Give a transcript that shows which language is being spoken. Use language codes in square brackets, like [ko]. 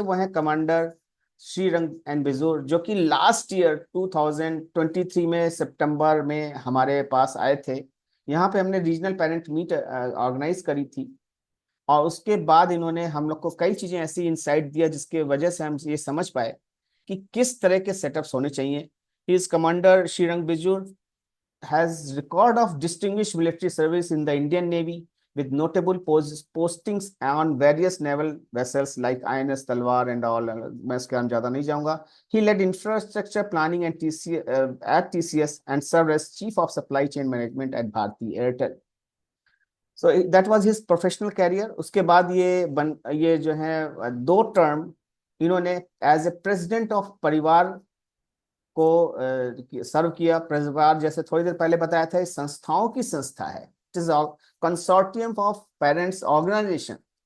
[hi] वो है commander Shrirang and बिजूर, जो कि लास्ट ईयर 2023 में सितंबर में हमारे पास आए थे। यहाँ पे हमने रीजनल पेरेंट मीट ऑर्गेनाइज करी थी, और उसके बाद इन्होंने हम लोग को कई चीजें ऐसी इंसाइट दिया जिसके वजह से हम ये समझ पाए कि किस तरह के सेटअप्स होने चाहिए। [en] His commander Shrirang Bijur has record of distinguished military service in the Indian Navy with notable postings on various naval vessels like INS Talwar and all. [hi] मैं इसके नाम ज्यादा नहीं जाऊंगा। [en] He led infrastructure planning and at TCS and served as Chief of Supply Chain Management at Bharti Airtel. So that was his professional career. [hi] उसके बाद ये जो है 2 टर्म इन्होंने [en] as a president of [hi] परिवार को सर्व किया। परिवार जैसे थोड़ी देर पहले बताया था, इस संस्थाओं की संस्था है, [en] It is consortium of parents organization.